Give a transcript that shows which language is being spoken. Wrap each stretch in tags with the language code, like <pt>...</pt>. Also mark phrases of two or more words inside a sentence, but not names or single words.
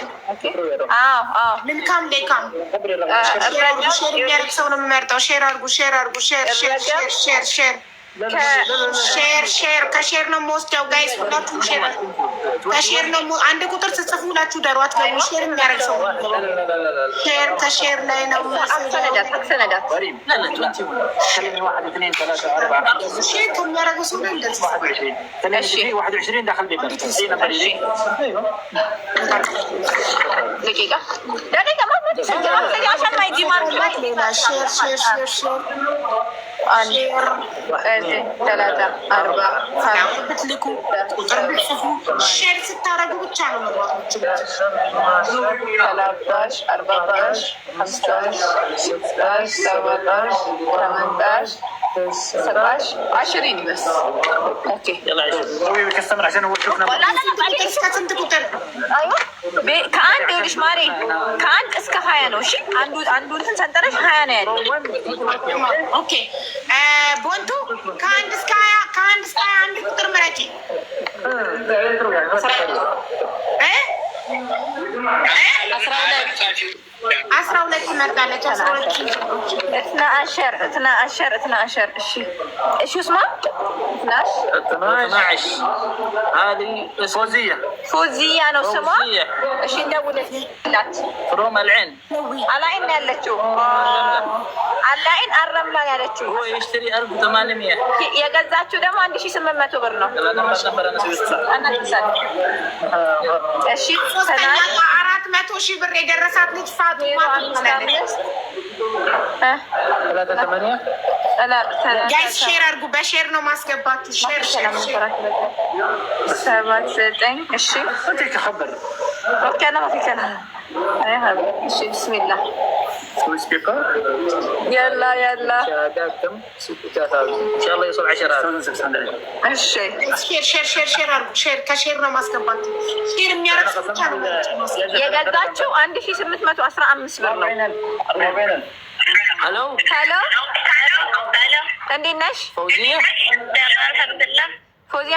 <am>ምን ካም ሌካም ሼር የሚያደርግ ሰው ነው የምመርጠው። ሼር አድርጉ፣ ሼር አድርጉ፣ ሼር ሼር ከሼር ነው የምወስደው። ጋይስ ሁላችሁም ሼር ከሼር ነው። አንድ ቁጥር ስጽፉ ሁላችሁ ደሩ አትገቡ። ሼር የሚያደርግ ሰው ሼር ከሼር ላይ ነው። ሼር ከሚያደርጉ ሰው ላይ እንደዚህ</am> <ar>21 داخل بيبر دقيقة عشان ما يجي ماركت.</ar> <am>ሼር 3 4 ብትልኩ ቁጥር ብትጽፉ ሼር ስታረጉ ብቻ ነው መግባቶች</am> <ar>13 14 15 16 17 18 17 20 بس. اوكي يلا سوي كاستمر عشان اوريك</ar> <am>ስንት ቁጥር? ከአንድ ይኸውልሽ ማሬ ከአንድ እስከ 20 ነው። እሺ አንዱ እንትን ሰንጠረሽ 20 ነው ያለው። ኦኬ ቦንቱ ከአንድ እስከ 20 አንድ ቁጥር ምረጪ። 12 ትመርጣለች። 12 እሺ اسمها</am> <ar>12 هذه</ar> <am>فوزية ነው ስሟ። እሺ እንደውልላት</am> <en>فروم العين</en> <am>አላይን ያለችው አላይን አረምላ ያለችው</am> <ar>هو يشتري 1800</ar> <am>የገዛችው ደግሞ 1800 ብር ነው። እሺ 400 ሺህ ብር የደረሳት ልጅ ፋጡማ ትባላለች። ጋይስ ሼር አድርጉ። በሼር ነው ማስገባችሁ። ሼር 79 እሺ</am> <ar>خبر اوكي انا ما في كلام. ايش بسم الله يلا شهاداتكم 6000 ان شاء الله يوصل 10,000 الشيء</ar> <am>ሼር አድርጉ። ሼር ከሼር ነው ማስገባችሁ። ሼር የሚያደርግ ሰው ብቻ ነው የገዛችው 1815 ብር ነው። ሄሎ እንዴት ነሽ? ፎዚያ</am>